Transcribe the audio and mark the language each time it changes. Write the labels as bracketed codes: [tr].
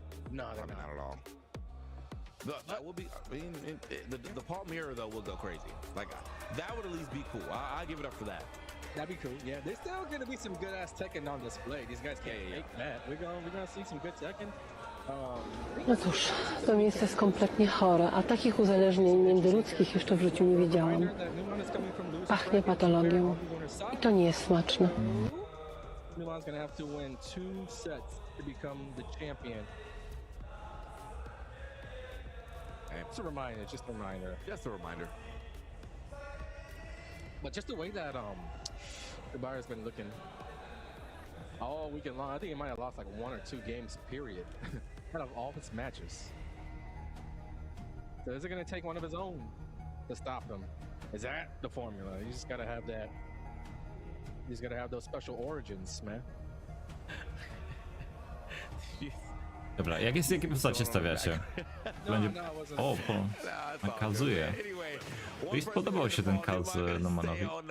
[en] No, they're not at all. That will be. I mean, the Paul mirror though will go crazy. Like that would at least be cool. I give it up for that. That'd be cool. Yeah, there's still gonna be some good ass Tekken on display. These guys can't make that. We're gonna see some good Tekken. [pl] No cóż, to miejsce jest kompletnie chore, a takich uzależnień międzyludzkich jeszcze w życiu nie widziałam. Pachnie patologią i to nie jest smaczne. [en] Milan's gonna have to win 2 sets to become the champion. Just a reminder, just a reminder. Just a reminder. But just the way that the Bayern's been looking all weekend long, I think he might have lost like 1 or 2 games, period, out of all his matches. So is it going to take one of his own to stop him? Is that the formula? You just got to have that. You just got to have those special origins, man. [pl] Dobra, jakie postacie stawiacie? Będzie... O, nakazuje. Mi spodobał się ten Kaz Nomanowi.